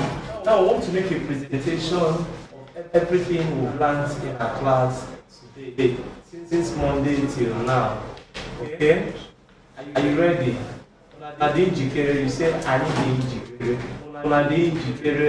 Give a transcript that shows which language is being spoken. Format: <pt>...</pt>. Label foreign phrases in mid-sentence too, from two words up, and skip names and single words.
<en>Now I want to make a presentation of everything we've learned in our class today, since Monday till now. Okay? Are you ready?</en> <ig>Una dị njikere?</ig> <en>You say</en> <ig>anyị dị njikere. Una dị njikere?</ig>